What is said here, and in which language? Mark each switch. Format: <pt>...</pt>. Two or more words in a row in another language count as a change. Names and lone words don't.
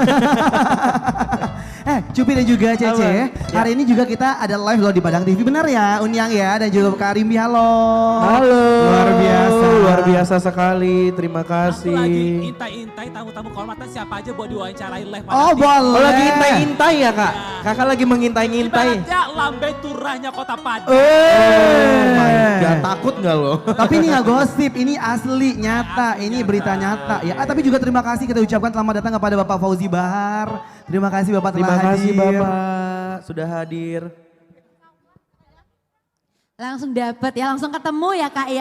<id>Cupi dan juga Cece, hari ini juga kita ada live loh di Padang TV, benar ya Unyang ya, dan juga Kak Rimbi, halo. Halo. Luar biasa sekali, terima kasih. Aku lagi intai-intai tamu-tamu kehormatan siapa aja buat diwawancarain live. Oh boleh. Oh lagi intai-intai ya kak? Kakak lagi mengintai-ngintai. Ibaratnya lambe turahnya kota Padang.</id> <en>Oh my god,</en> <id>takut nggak lo? Tapi ini nggak gosip, ini asli, nyata, ini berita nyata ya. Tapi juga terima kasih kita ucapkan selamat datang kepada Bapak Fauzi Bahar. Terima kasih Bapak telah Terima kasih hadir. Bapak sudah hadir. Langsung dapat ya, langsung ketemu ya Kak ya.</id>